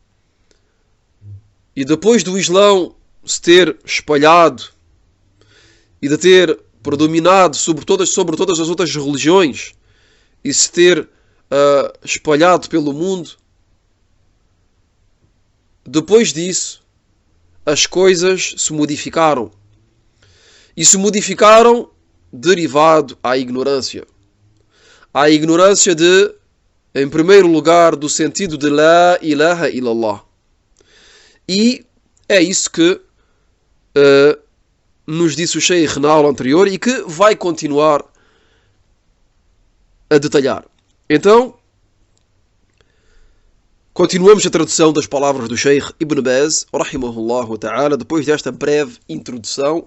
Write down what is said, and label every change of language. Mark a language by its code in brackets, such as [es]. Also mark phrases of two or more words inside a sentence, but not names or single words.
[pt] e depois do Islão se ter espalhado e de ter predominado sobre todas as outras religiões e se ter espalhado pelo mundo, depois disso as coisas se modificaram. E se modificaram derivado à ignorância. À ignorância de, em primeiro lugar, do sentido de [ar] لا إله إلا الله. [pt] E é isso que nos disse o Sheikh na aula anterior e que vai continuar a detalhar. Então, continuamos a tradução das palavras do Sheikh Ibn Baz, [ar] رحمه الله تعالى, [pt] depois desta breve introdução.